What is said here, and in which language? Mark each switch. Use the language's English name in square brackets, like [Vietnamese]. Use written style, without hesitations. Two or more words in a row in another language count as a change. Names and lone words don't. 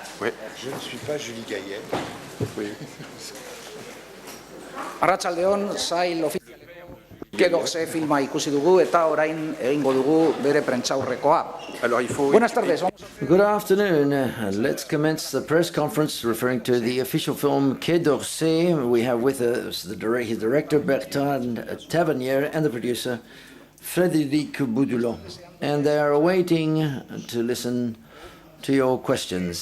[French] Oui. Je ne suis pas Julie Gaillet. Oui. [Basque] Arratsaldeon, sail ofizialeko Quai d'Orsay filma ikusi dugu eta orain egingo dugu bere prentsaurrekoa. [French] Alors il faut... [Spanish] Buenas tardes. [English] Good afternoon. Let's commence the press conference referring to the official film Quai d'Orsay. We have with us his director Bertrand Tavernier and the producer Frédéric Boudoulan. And they are awaiting to listen to your questions.